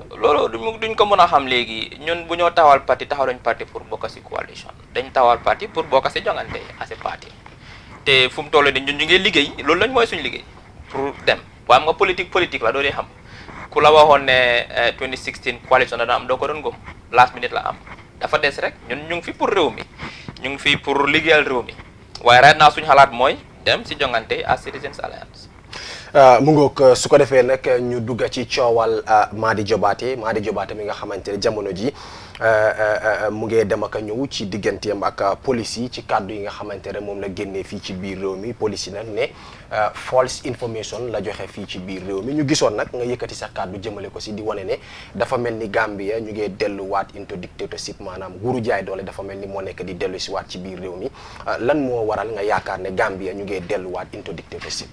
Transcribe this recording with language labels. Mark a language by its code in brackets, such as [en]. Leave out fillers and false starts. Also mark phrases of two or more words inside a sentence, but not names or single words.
[wo] loolu duñ ko mën a xam léegi ñun bu ñoo taxawal parti taxawaluñ parti pour bokk si coalition dañ taxawal parti pour bokk si jongante [en] as a [wo] parti te fu mu toll nii ñun ñu ngi liggéey loolu lañ mooy suñu liggéey pour dem waaye am nga politique la doo dee xam. ku la waxoon ne 2016 coalition dana am doo ko doon gëm [en] last minute [wo] la am dafa des rek ñun ñu ngi fi pour réew mi ñu ngi fi pour liggéeyal réew mi waaye [en] right now [wo] suñu xalaat mooy dem si jongante as Citizens Alliance. mu ngoog su ko defee nag ñu dugg ci coowal Madi Jobaate mi nga xamante ne jamono ji mu ngi dem ak ñëw ci digganteem ak police yi ci kàddu yi nga xamante ne moom la génnee fii ci biir réew mi police yi nag ne [en] false information [wo] la joxe fii ci biir réew mi ñu gisoon nag nga yëkkati sa kàddu jëmale ko si di wane ne dafa mel ni Gambia ñu ngi delluwaat [en] into dictatorship [wo] maanaam nguuru jaay doole dafa mel ni moo nekk di dellu si waat ci biir réew mi lan moo waral nga yaakaar ne Gambia ñu ngi delluwaat [en] into dictatorship.